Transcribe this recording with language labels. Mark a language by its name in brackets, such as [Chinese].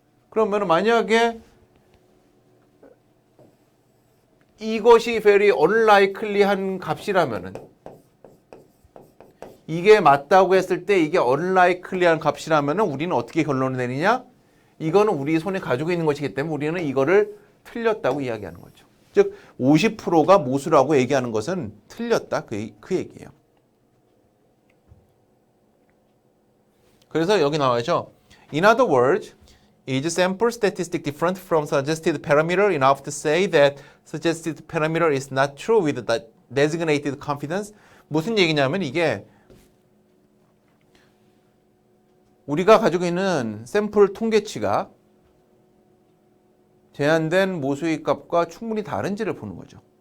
[Korean] 그러면 만약에 이것이 very unlikely한 값이라면은 이게 맞다고 했을 때 이게 unlikely한 값이라면은 우리는 어떻게 결론을 내리냐? 이거는 우리 손에 가지고 있는 것이기 때문에 우리는 이거를 틀렸다고 이야기하는 거죠. 즉 50%가 모수라고 얘기하는 것은 틀렸다 그 얘기예요. 그래서 여기 나와야죠. [English] In other words, is sample statistic different from suggested parameter enough to say that suggested parameter is not true with the designated confidence? [Korean] 무슨 얘기냐면 이게 우리가 가지고 있는 샘플 통계치가 제한된 모수의 값과 충분히 다른지를 보는 거죠.